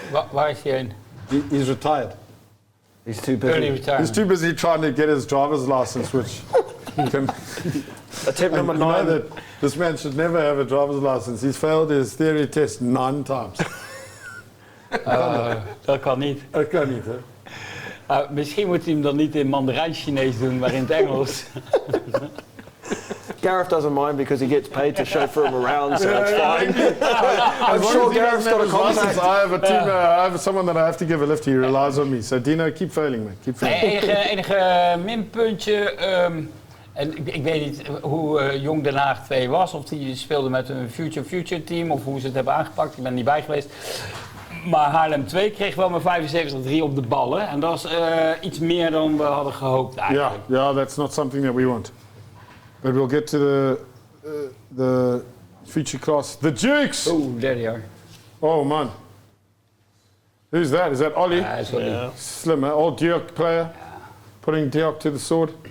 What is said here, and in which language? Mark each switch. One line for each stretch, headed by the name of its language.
Dutch: Waar is hij heen?
English: He's retired. He's too Early busy. retirement. He's too busy trying to get his driver's license, which can... Attempt number You know 9. that this man should never have a driver's license. He's failed his theory test 9 times.
Dutch: Dat kan niet. Dat kan niet, hè? Misschien moet hij hem dan niet in Mandarijn-Chinees doen, maar in het Engels.
English: Gareth doesn't mind because he gets paid to chauffeur him around, so it's fine. I'm sure Gareth's got a contact. I have a team. I have someone that I have to give a lift. He relies on me. So Dino, keep failing, man. Keep failing.
Dutch: Enige minpuntje. En ik weet niet hoe Jong Den Haag 2 was. Of die speelde met een Future team. Of hoe ze het hebben aangepakt. Ik ben er niet bij geweest. Maar Haarlem 2 kreeg wel maar 75-3 op de ballen. En dat is iets meer dan we hadden gehoopt eigenlijk.
English: Yeah, that's not something that we want. But we'll get to the feature class. The Dukes! Oeh, there they are. Oh, man. Who's that? Is that Ollie?
Dutch: Ja, is Ollie. Slim, hè?
English: Old Duke player. Putting Duke to the sword.